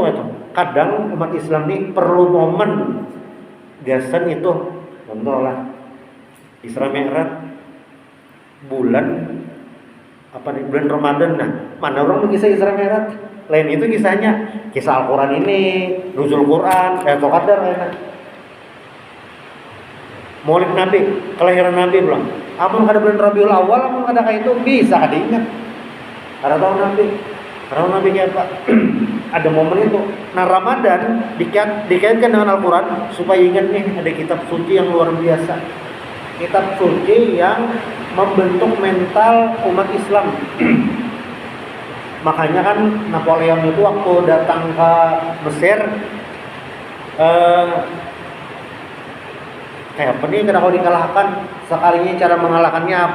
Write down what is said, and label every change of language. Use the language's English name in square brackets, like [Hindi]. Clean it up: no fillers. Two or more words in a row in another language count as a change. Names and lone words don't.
[Banjar] Kadang umat Islam ini perlu momen gasan itu. [Indonesian] Contoh lah Isra Mi'raj bulan bulan Ramadan. [Banjar] Nah, mana orang kisah Isra Mi'raj? Lain itu kisahnya, kisah Al-Quran ini, nuzul Quran, Qadar enak. Maulid Nabi, kelahiran Nabi bilang. Amun kada bulan Rabiul Awal, amun kada kayak itu bisa diingat. Kada tahu Nabi kayak apa? ada momen itu. [Indonesian] Nah, Ramadan dikaitkan dengan Al-Quran supaya ingat nih ada kitab suci yang luar biasa. Kitab suci yang membentuk mental umat Islam. Makanya kan Napoleon itu waktu datang ke Mesir kayak apa nih kalau dikalahkan, sekalinya cara mengalahkannya apa?